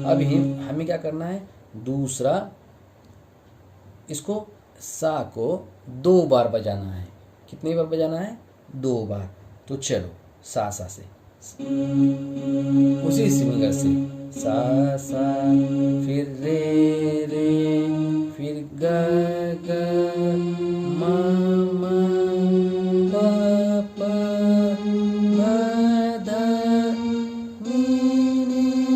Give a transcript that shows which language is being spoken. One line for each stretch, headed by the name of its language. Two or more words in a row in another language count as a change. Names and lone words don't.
Hindi: अब हमें क्या करना है, दूसरा इसको सा को 2 बार बजाना है। कितनी बार बजाना है? 2 बार। तो चलो सा सा से उसी फिंगर से सा सा, फिर रे रे, फिर ग ग म म प प ध ध नि नि।